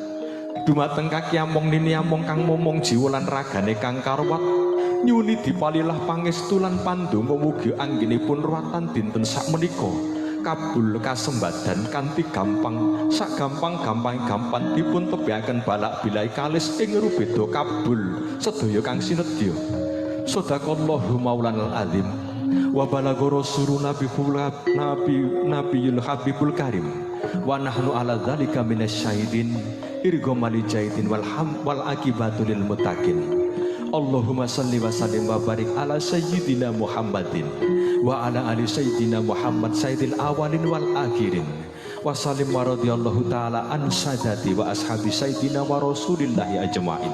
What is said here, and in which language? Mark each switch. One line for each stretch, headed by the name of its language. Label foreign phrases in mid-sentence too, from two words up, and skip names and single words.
Javanese: Dumateng kaki among nini among kang momong jiwa lan ragane kang karuwat nyuwun dipalilah pangestu lan pandonga mugi anggenipun ruwatan dinten sakmenika kabul kasembadan kanthi gampang sak gampang dipun tebiaken balak bilai kalis ing rubeda kabul sedaya kang sinedya.
Arabic: صدق الله مولانا العظيم وبلغ رسولنا النبي الحبيب الكريم ونحن على ذلك من الشاهدين إرغاما للجاحدين والعاقبة للمتقين. اللهم صل وسلم وبارك على سيدنا محمد وعلى آل سيدنا محمد سيد الأولين والآخرين وسلم ورضي الله تعالى عن ساداتي وأصحاب سيدنا ورسول الله أجمعين.